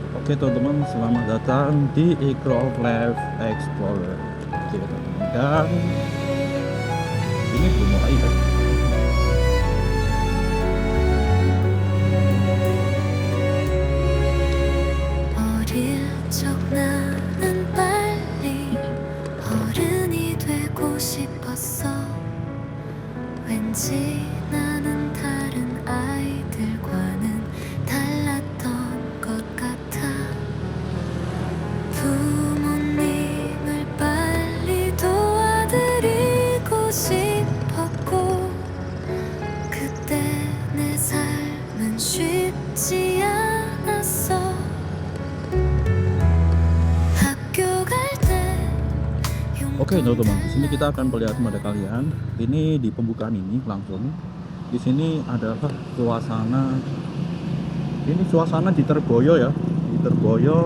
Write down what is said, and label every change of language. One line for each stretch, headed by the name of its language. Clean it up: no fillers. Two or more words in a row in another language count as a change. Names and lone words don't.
Indonesian: Oke teman-teman, selamat datang di Icro of Life Explorer. Oke teman-teman, dan ini belum mulai ya.
Korean: 어릴 적 나는 빨리 어른이 되고 싶었어. 왠지 나는 다른 아이들과는 달랐던 것 같아. 부모님을 빨리 도와드리고 싶었고, 그때 내 삶은 쉽지 않았어.
Indonesian: Oke teman-teman, di sini kita akan perlihatkan pada kalian. Ini di pembukaan ini langsung. Di sini adalah suasana. Ini suasana di Terboyo ya, di Terboyo.